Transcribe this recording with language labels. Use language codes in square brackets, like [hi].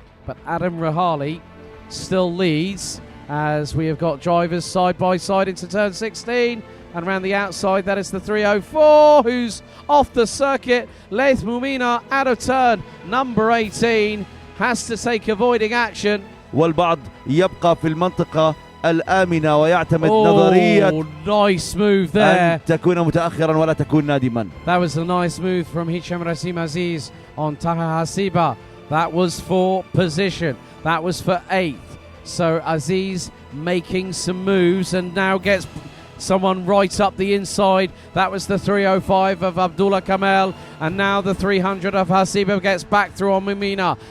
[en] But Adam Rahali still leads, as we have got drivers side by side into turn 16. And around the outside, that is the 304, who's off the circuit. Leith Mumina out of turn number 18, has to take avoiding action. [ar] والبعض يبقى في المنطقة الآمنة ويعتمد نظرية [en] nice move there. [ar] أن تكون متأخرا ولا تكون نادما. [en] That was a nice move from Hicham Rasim Aziz on Taha Hasiba. That was for position. That was for 8th. So Aziz making some moves and now gets someone right up the inside. That was the 305 of Abdullah Kamel, and now the 300 of Hasiba gets back through on Mumina.